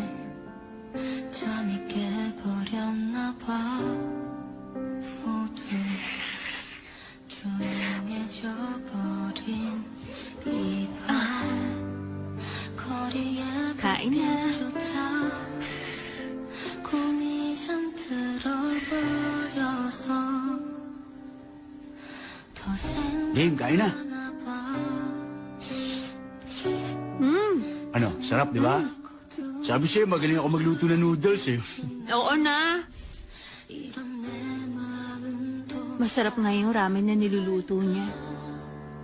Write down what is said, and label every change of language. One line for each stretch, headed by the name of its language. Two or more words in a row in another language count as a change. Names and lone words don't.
Korean: 잠이 깨버렸나 봐 모두 조용해져 버린 이밤 거리에
Filipino: Kain na.
Korean: 불빛조차 꿈이 잠들어 버려서 더
Filipino: Game, kain na.
Korean: 생각나 봐
Filipino: Ano, sarap, di ba? Sabi sa'yo, magaling ako magluto ng noodles, eh. Oo na.
Korean: 이런 내 마음도
Filipino: Masarap nga yung ramen na niluluto niya.